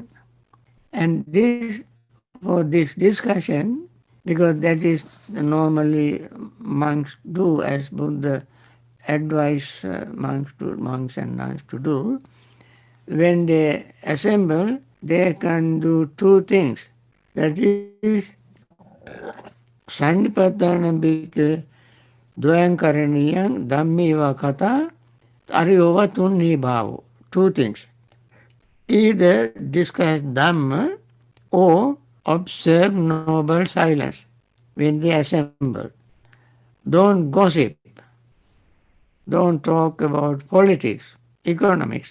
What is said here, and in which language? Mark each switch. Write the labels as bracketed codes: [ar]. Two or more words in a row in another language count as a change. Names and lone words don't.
[en] And for this discussion, because that is normally monks do, as Buddha advised monks and nuns to do, when they assemble, they can do two things. That is, [pi] Sannipatthana bhikkhave dvayam karaniyam dhammiva kata ariyova tunni bhavo. [en] Two things. Either discuss Dhamma or observe noble silence when they assemble. Don't gossip. Don't talk about politics, economics.